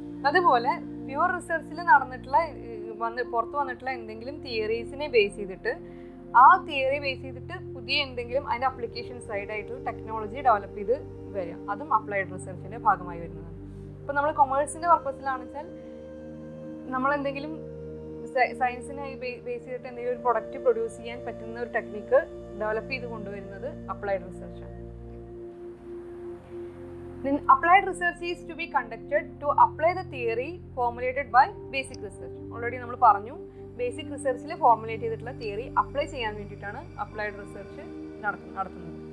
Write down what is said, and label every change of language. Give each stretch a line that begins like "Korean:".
Malayalam: അതുപോലെ പ്യൂർ റിസർച്ചിൽ നടന്നിട്ടുള്ള പുറത്ത് വന്നിട്ടുള്ള എന്തെങ്കിലും തിയറീസിനെ ബേസ് ചെയ്തിട്ട് ആ തിയറി ബേസ് ചെയ്തിട്ട് പുതിയ എന്തെങ്കിലും അതിൻ്റെ അപ്ലിക്കേഷൻ സൈഡായിട്ടുള്ള ടെക്നോളജി ഡെവലപ്പ് ചെയ്ത് വരിക, അതും അപ്ലൈഡ് റിസർച്ചിൻ്റെ ഭാഗമായി വരുന്നതാണ്. ഇപ്പോൾ നമ്മൾ കൊമേഴ്സിൻ്റെ പർപ്പസിലാണെന്ന് വെച്ചാൽ നമ്മളെന്തെങ്കിലും സയൻസിനെ ബേസ് ചെയ്തിട്ട് എന്തെങ്കിലും ഒരു പ്രൊഡക്റ്റ് പ്രൊഡ്യൂസ് ചെയ്യാൻ പറ്റുന്ന ഒരു ടെക്നിക്ക് ഡെവലപ്പ് ചെയ്ത് കൊണ്ടുവരുന്നത് applied റിസർച്ചാണ്.
English: Then applied research is to be conducted to apply the theory formulated by basic research.
Malayalam: Already നമ്മൾ പറഞ്ഞു, ബേസിക് റിസർച്ചിൽ ഫോർമുലേറ്റ് ചെയ്തിട്ടുള്ള തിയറി അപ്ലൈ ചെയ്യാൻ വേണ്ടിയിട്ടാണ് അപ്ലൈഡ് റിസർച്ച് നടത്തുന്നത്.